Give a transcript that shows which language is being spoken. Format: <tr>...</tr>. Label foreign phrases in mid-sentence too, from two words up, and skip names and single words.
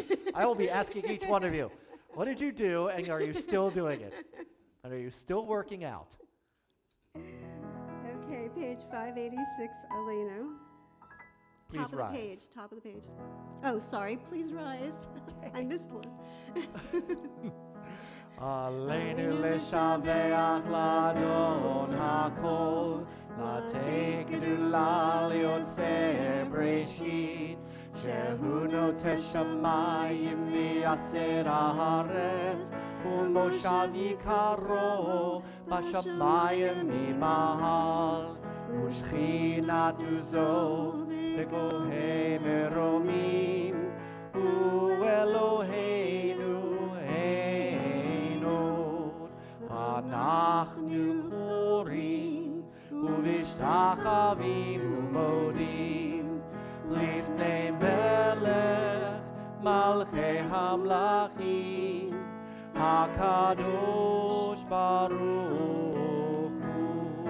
<en>I will be asking each one of you, what did you do, and are you still doing it? And are you still working out? Okay, page 586, Elena. Please Top of rise. the page, top of the page. Oh, sorry, please rise. I missed one.</en> <he>עלינו לשבח לאדון הכל, לתת גדולה ליוצר בראשית, שהוא נותן שמים ויסד הארץ, ומושב יקרו בשמים ממעל, ושכינת עזו בגבהי מרומים, ואלהינו אנחנו קוראים ומשתחווים ומודים לפני מלך מלכי המלכים הקדוש ברוך הוא.</he>